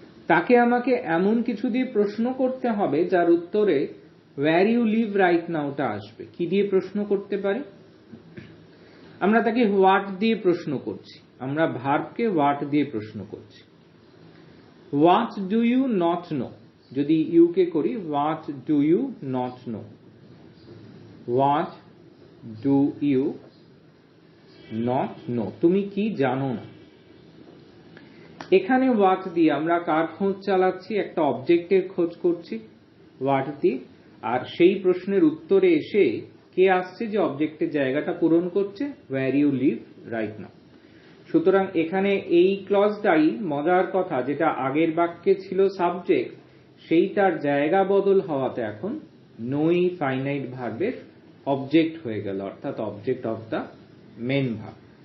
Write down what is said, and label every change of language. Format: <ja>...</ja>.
<bn>তাকে আমাকে এমন কিছু দিয়ে প্রশ্ন করতে হবে যার উত্তরে</bn> <en>where you live right now</en> <bn>টা আসবে। কি দিয়ে প্রশ্ন করতে পারি? আমরা তাকে what দিয়ে প্রশ্ন করছি, আমরা ভার্বকে what দিয়ে প্রশ্ন করছি।</bn> <en>what do you not know,</en> <bn>যদি ইউ কে করি</bn> <en>what do you not know, what do you not know,</en> <bn>তুমি কি জানো না। এখানে what দিয়ে আমরা কার খোঁজ চালাচ্ছি? একটা অবজেক্টের খোঁজ করছি what দিয়ে, আর সেই প্রশ্নের উত্তরে এসে কে আসছে যে অবজেক্টের জায়গাটা পূরণ করছে?</bn> <en>where you live right now।</en> <bn>সুতরাং এখানে এই ক্লজটাই মজার কথা, যেটা আগের বাক্যে ছিল সাবজেক্ট, সেইটার জায়গা বদল হওয়াতে এখন নোই ফাইনাইট ভার্বের অবজেক্ট হয়ে গেল, অর্থাৎ object of the main verb.</bn>